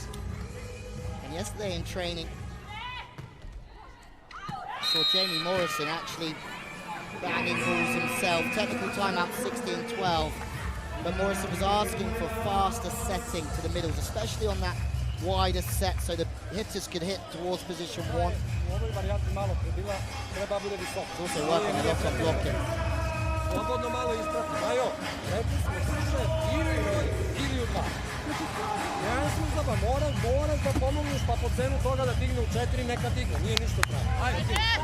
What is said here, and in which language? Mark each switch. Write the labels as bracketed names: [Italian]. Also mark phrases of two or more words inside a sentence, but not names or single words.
[English] And yesterday in training, saw Jamie Morrison actually banging balls himself. Technical timeout 16-12. But Morrison was asking for faster setting to the middles, especially on that wider set, so the hitters could hit towards position one. It's also working a lot on blocking. [Serbian] Slobodno malo isprati. Majo, rekli smo slušaj, ili u dva. Ja sam zaba, moraš da pomogneš, pa po cenu toga da digne u 4, neka digne, nije ništa pravo. Ajde, ti.